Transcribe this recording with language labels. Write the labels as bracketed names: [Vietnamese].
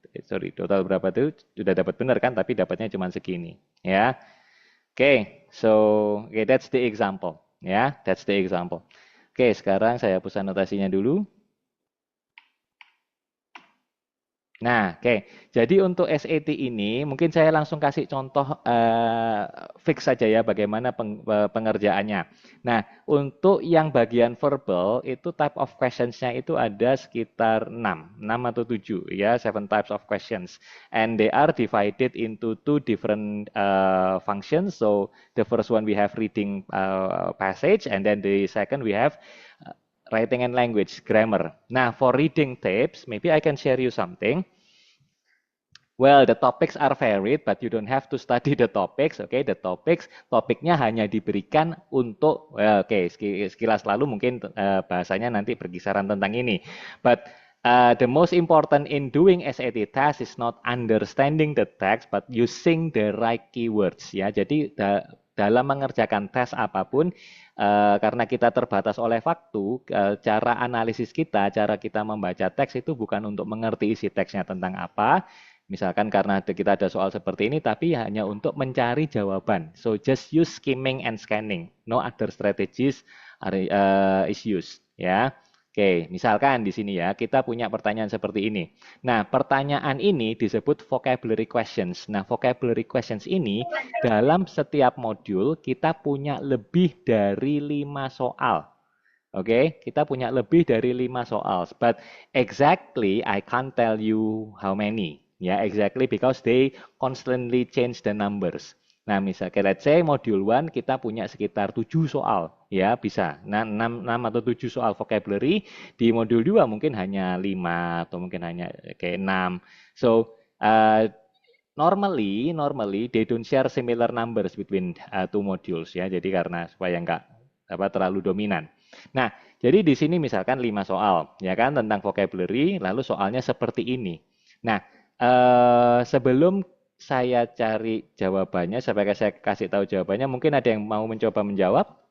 [Indonesian] Sorry, total berapa itu sudah dapat benar kan? Tapi dapatnya cuma segini. [English] Ya, okay, so that's the example. Ya, that's the example. [Indonesian] Oke, sekarang saya hapus anotasinya dulu. Nah, oke. Jadi untuk SAT ini mungkin saya langsung kasih contoh fix saja ya bagaimana pengerjaannya. Nah, untuk yang bagian verbal itu [English] type of questions- [Indonesian] nya itu ada sekitar 6 atau 7 ya, [English] 7 types of questions. And they are divided into two different functions. So the first one we have reading passage, and then the second we have writing and language, grammar. Nah, for reading tips, maybe I can share you something. Well, the topics are varied, but you don't have to study the topics. [Indonesian] Okay, the topiknya hanya diberikan untuk, sekilas lalu mungkin bahasanya nanti berkisaran tentang ini. [English] But the most important in doing SAT test is not understanding the text, but using the right keywords. [Indonesian] Ya, jadi dalam mengerjakan tes apapun, karena kita terbatas oleh waktu, cara analisis kita, cara kita membaca teks itu bukan untuk mengerti isi teksnya tentang apa. Misalkan karena kita ada soal seperti ini, tapi hanya untuk mencari jawaban. [English] So just use skimming and scanning. No other strategies is used. Ya, oke. [Indonesian] Misalkan di sini ya, kita punya pertanyaan seperti ini. Nah, pertanyaan ini disebut vocabulary questions. Nah, vocabulary questions ini dalam setiap modul kita punya lebih dari 5 soal. Oke, kita punya lebih dari 5 soal. [English] But exactly I can't tell you how many. Ya, exactly because they constantly change the numbers. [Indonesian] Nah, misalnya [English] let's say [Indonesian] module 1 kita punya sekitar 7 soal. Ya, bisa. Nah, 6 atau 7 soal vocabulary. Di modul 2 mungkin hanya 5 atau mungkin hanya kayak 6. [English] So, normally they don't share similar numbers between two modules ya. [Indonesian] Jadi karena supaya nggak terlalu dominan. Nah, jadi di sini misalkan 5 soal ya kan tentang vocabulary, lalu soalnya seperti ini. Nah, sebelum saya cari jawabannya, sebagai saya kasih tahu jawabannya, mungkin ada yang mau mencoba menjawab?